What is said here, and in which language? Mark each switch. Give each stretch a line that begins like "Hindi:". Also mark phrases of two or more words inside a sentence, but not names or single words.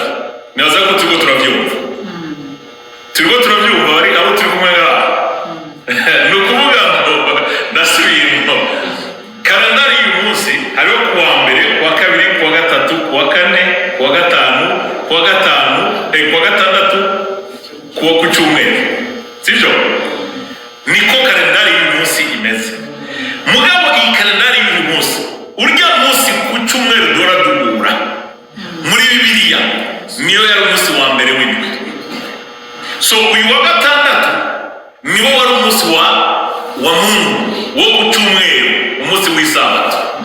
Rundi: Naza ko turiko turavyumva bari abo turi kumwe ngaha.
Kinyarwanda: Ni ukuvuga ngo ndasubiyemo kalendari y'uyu munsi hariho kuwa mbere kuwa kabiri kuwa gatatu kuwa kane kuwa gatanu kuwa gatandatu kuwa ku cyumweru, sibyo? Niko kalendari y'uyu munsi imeze.
Rundi: Mugabo iyi kalendari y'uyu munsi urya munsi ku cyumweru dora duhura muri Bibiliya niyo yari umunsi wa mbere w'indwi.
Kinyarwanda: So uyu wa gatandatu niwo wari umunsi wa Mungu wo ku cyumweru, umunsi w'isabato.